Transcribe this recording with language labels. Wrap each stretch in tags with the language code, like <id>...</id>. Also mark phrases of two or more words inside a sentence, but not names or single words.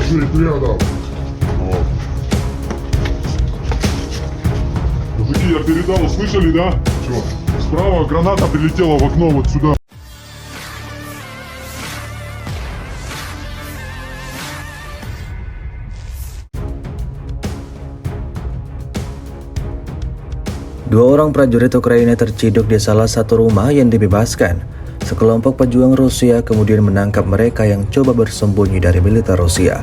<ru>Itu рядом. Вот. Мужики, я передал, слышали, да? Чё? Справа граната прилетела в окно вот сюда.</ru> <id>Dua orang prajurit Ukraina terciduk di salah satu rumah yang dibebaskan. Sekelompok pejuang Rusia kemudian menangkap mereka yang coba bersembunyi dari militer Rusia.</id>